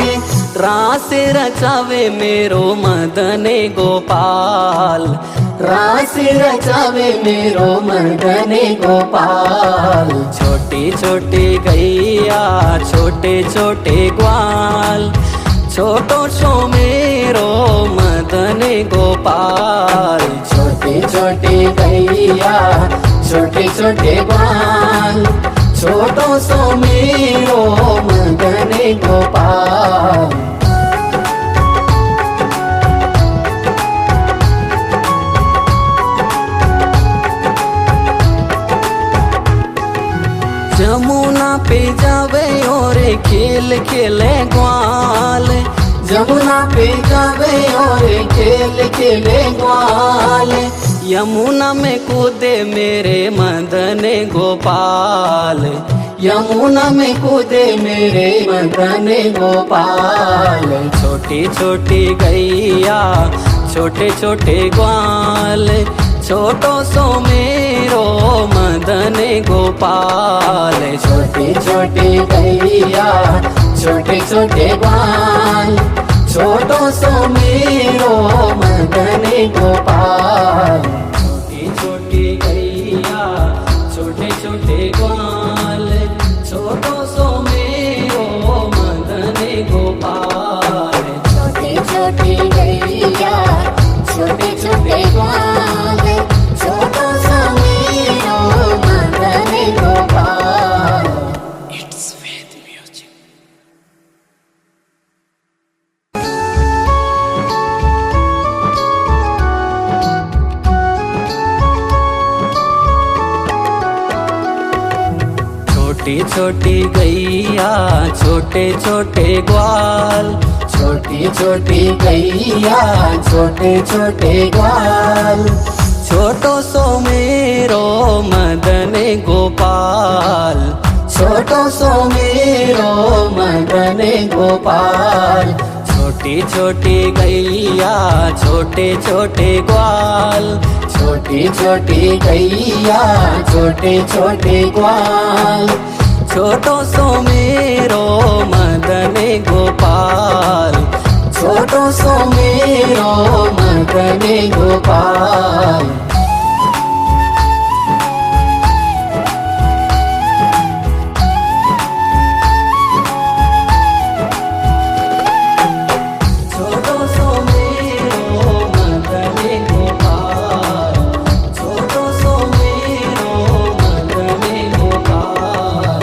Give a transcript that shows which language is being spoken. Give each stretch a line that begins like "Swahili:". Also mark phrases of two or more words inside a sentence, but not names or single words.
Hindi: रास रचावे मेरो मदन गोपाल, रास रचावे मेरो मदन गोपाल। छोटी छोटी गैया छोटे छोटे ग्वाल। छोटो सो मेरो मदन गोपाल, छोटी छोटी गैया छोटे छोटे ग्वाल। छोटो सो मेरो मदन गोपाल। जमुना पे जावे और खेल खेले ग्वाल, जमुना पे जावे और खेल खेले ग्वाल। यमुना में कूदे मेरे मदन गोपाल, यमुना में कूदे मेरे मदन गोपाल। छोटी छोटी गैया छोटे छोटे ग्वाल, छोटो सो मेरो मदन गोपाल। छोटी छोटी गैया छोटे छोटे ग्वाल, छोटो सो मेरो मदन गोपाल। छोटी छोटी गैया छोटे छोटे ग्वाल, छोटो सो मेरो मदन गोपाल। छोटी छोटी गैया छोटे छोटे ग्वाल, छोटो सो मेरो मदन गोपाल।
English: It's Ved music.
Hindi: छोटी छोटी गैया छोटे छोटे ग्वाल, छोटी छोटी गैया छोटे छोटे ग्वाल, छोटो सो मेरो मदन गोपाल। छोटो सो मेरो मदन गोपाल। छोटी छोटी गैया छोटे छोटे ग्वाल, छोटी छोटी गैया छोटे छोटे ग्वाल, छोटो सो मेरो मदन गोपाल। छोटो सो मेरो मदन गोपाल। छोटो सो मेरो मदन गोपाल, छोटो सो मेरो मदन गोपाल।